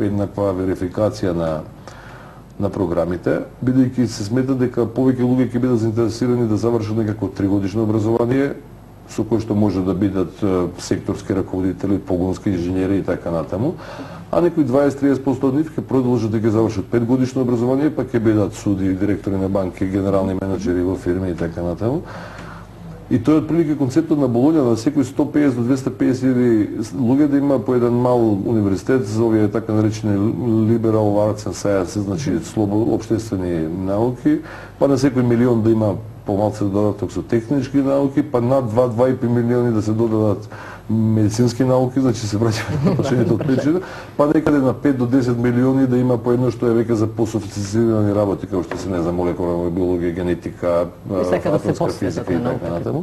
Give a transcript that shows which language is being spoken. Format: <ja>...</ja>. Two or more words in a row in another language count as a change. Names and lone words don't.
<mk>еднаква верификација на програмите, бидејќи се смета дека повеќе луѓе ќе бидат заинтересирани да завршат некако 3-годишно образование, со кое што може да бидат секторски раководители, погонски инженери и така натаму, а некои 20-30% од нив ќе продолжат да ги завршат 5-годишно образование, па ќе бидат суди, директори на банки, генерални менеджери во фирми и така натаму. И тој е отприлика концептот на Болонја, на секој 150 до 250 илјади луѓе да има по еден мал универзитет за овие така наречени</mk> <en>liberal arts and sciences,</en> <mk>значи општествени науки, па на секој милион да има помалку додаток со технички науки, па над 2-2,5 милиони да се додадат медицински науки, значи се враќаме на прашањето од причина, па некаде на 5 до 10 милиони да има по едно што е веќе за пософистицирани работи, како што се не знам, молекуларна биологија, генетика, атомска физика и така натаму.</mk>